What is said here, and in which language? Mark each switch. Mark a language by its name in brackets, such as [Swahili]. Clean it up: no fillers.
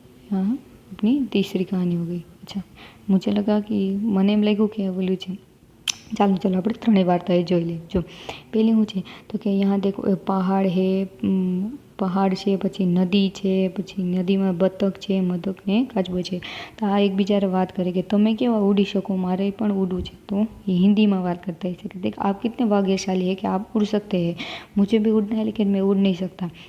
[Hindi] हाँ, अपनी तीसरी कहानी हो गई. अच्छा, मुझे लगा कि [Gujarati] મને એમ લાગ્યું કે બોલ્યું છે. ચાલો આપણે ત્રણેય વાર્તાએ જોઈ લઈએ. જો પહેલી શું છે તો કે અહીંયા દેખો પહાડ છે, પછી નદી છે, પછી નદીમાં બતક છે, મદક ને કાચબો છે. તો આ એકબીજાને વાત કરે કે તમે કેવા ઉડી શકો, મારે પણ ઉડવું છે. તો એ હિન્દીમાં વાત [Hindi] करता है कि देख आप कितने भाग्यशाली है कि आप उड़ सकते हैं, मुझे भी उड़ना है लेकिन मैं उड़ नहीं सकता.